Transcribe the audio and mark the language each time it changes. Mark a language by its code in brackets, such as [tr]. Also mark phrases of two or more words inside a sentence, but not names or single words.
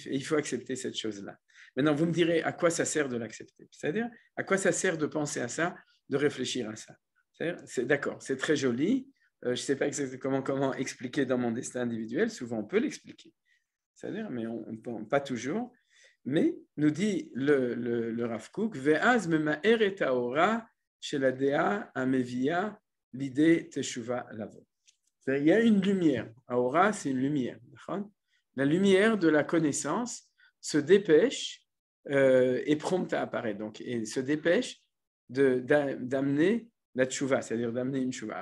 [fr] Et il faut accepter cette chose-là. Maintenant, vous me direz à quoi ça sert de l'accepter. C'est-à-dire, à quoi ça sert de penser à ça, de réfléchir à ça. D'accord, c'est très joli. Je ne sais pas exactement comment expliquer dans mon destin individuel. Souvent, on peut l'expliquer. C'est-à-dire, mais pas toujours. Mais, nous dit le Rav Kook, [he] ואז ממהר את האורה של הדעה המביאה l'idée תשובה לבוא. [fr] Il y a une lumière. Aura, c'est une lumière. La lumière de la connaissance se dépêche et prompte à apparaître. Donc, et se dépêche d'amener la tchouva, c'est-à-dire d'amener une tchouva.